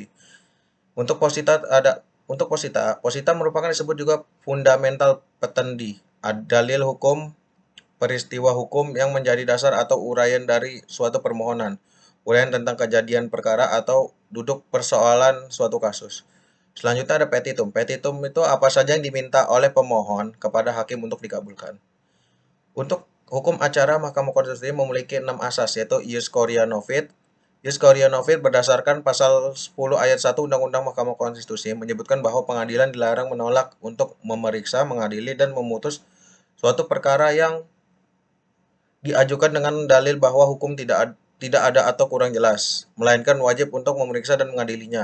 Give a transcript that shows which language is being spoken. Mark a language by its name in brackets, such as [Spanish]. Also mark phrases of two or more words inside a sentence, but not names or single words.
[Indonesian] Untuk posita merupakan disebut juga [Latin] fundamental petendi, [Indonesian] dalil hukum, peristiwa hukum yang menjadi dasar atau uraian dari suatu permohonan, uraian tentang kejadian perkara atau duduk persoalan suatu kasus. Selanjutnya ada petitum. Petitum itu apa saja yang diminta oleh pemohon kepada hakim untuk dikabulkan. Untuk hukum acara Mahkamah Konstitusi memiliki 6 asas, yaitu [Latin] ius coria novit. Ius coria novit [Indonesian] berdasarkan pasal 10 ayat 1 Undang-Undang Mahkamah Konstitusi menyebutkan bahwa pengadilan dilarang menolak untuk memeriksa, mengadili, dan memutus suatu perkara yang diajukan dengan dalil bahwa hukum tidak ada atau kurang jelas, melainkan wajib untuk memeriksa dan mengadilinya.